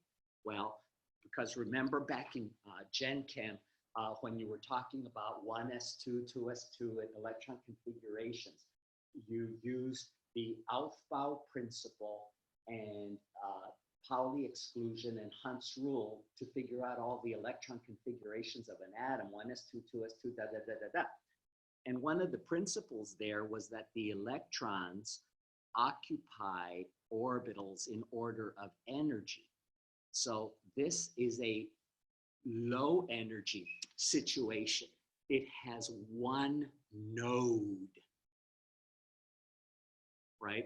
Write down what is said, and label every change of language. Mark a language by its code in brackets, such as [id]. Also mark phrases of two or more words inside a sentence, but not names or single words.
[en] Well, because remember back in Gen Chem, when you were talking about 1s2, 2s2 and electron configurations, you used the Aufbau principle and Pauli exclusion and Hund's rule to figure out all the electron configurations of an atom, 1s2, 2s2, da, da, da, da, da. And one of the principles there was that the electrons occupy orbitals in order of energy. So this is a low energy situation. It has one node, right?